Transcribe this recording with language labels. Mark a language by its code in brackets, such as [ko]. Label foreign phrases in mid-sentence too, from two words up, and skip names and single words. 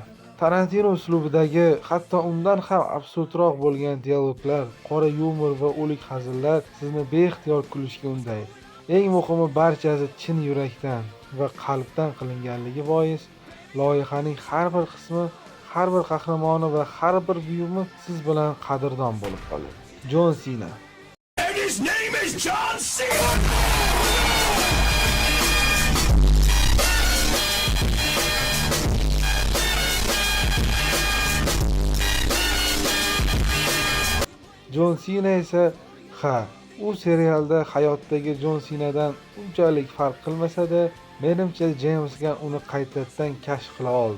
[uz] Tarantino uslubidagi, hatto undan ham absurdroq bo'lgan dialoglar, qora yumor va o'lik hazillar sizni beixtiyor kulishga undaydi. Eng muhimi, barchasi chin yurakdan va qalbdan qilinganligi bois loyihaning har bir qismi, har bir qahramoni va har bir buyumi siz bilan qadrdon bo'lib qoladi. Jon Sina. [en] And his name is John Cena! [uz] Jon Sina esa u serialda hayotdagi Jon Sinadan unchalik farq qilmasa-da, menimcha James Gunn uni qaytadan kashf qila oldi.